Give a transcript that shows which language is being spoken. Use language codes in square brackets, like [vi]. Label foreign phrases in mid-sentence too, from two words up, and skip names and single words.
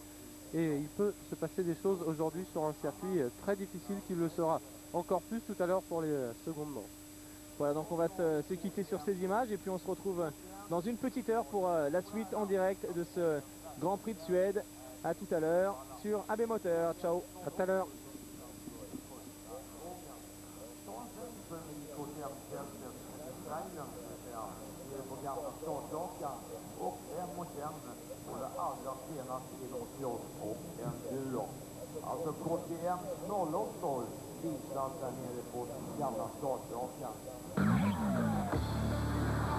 [fr] Et il peut se passer des choses aujourd'hui sur un circuit très difficile qui le sera encore plus tout à l'heure pour les secondes manches. Voilà, donc on va se quitter sur ces images et puis on se retrouve dans une petite heure pour la suite en direct de ce Grand Prix de Suède. À tout à l'heure sur AB Moteur. Ciao, à tout à l'heure. [sv] Alltså KTM 080 visas där nere på gamla startrakan.